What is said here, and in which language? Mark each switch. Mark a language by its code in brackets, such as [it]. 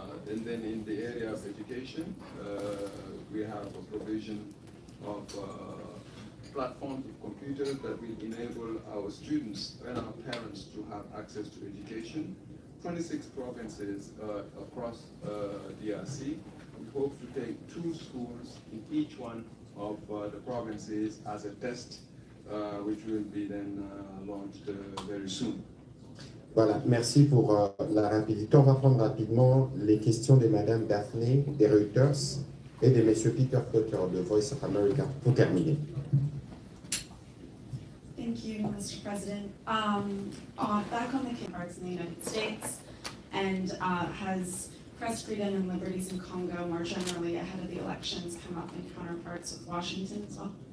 [en] And then in the area of education, we have a provision of platforms of computers that will enable our students and our parents to have access to education. 26 provinces across DRC. We hope to take 2 schools in each one of the provinces as a test, which will be then launched very soon. [fr] Voilà, merci pour la rapidité. On va prendre rapidement les questions de Madame Daphné des Reuters et de Monsieur Peter Potter de Voice of America pour terminer. [en] Thank you, Mr. President. Back on the counterparts in the United States, and has press freedom and liberties in Congo more generally ahead of the elections come up in counterparts with Washington as well?